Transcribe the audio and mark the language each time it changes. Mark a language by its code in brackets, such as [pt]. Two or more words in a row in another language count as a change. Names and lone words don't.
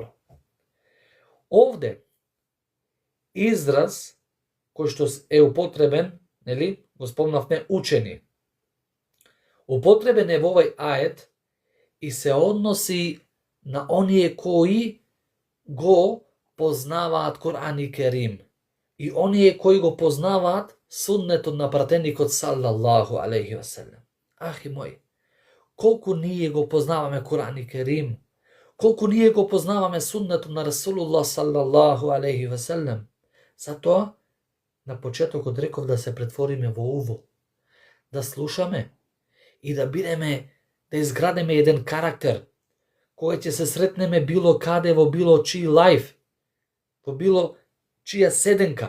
[mk] Овде израз кој што е употребен, нели, го спомнавме учени. Употребен е во овој ајет и се односи на оние кои го познаваат Кур'ан и Керим и оние кои го познаваат суннетот на пратеникот [ar] صلى الله عليه وسلم. [mk] Ахи мои, колку ние го познаваме Кур'ан и Керим, колку ние го познаваме суннетот на Расулуллах [ar] صلى الله عليه وسلم. [mk] Затоа на почетокот реков да се претвориме во уво, да слушаме и да бидеме, да изградиме еден карактер, кој ќе се сретнеме било каде, во било чиј лајф, во било чија седенка.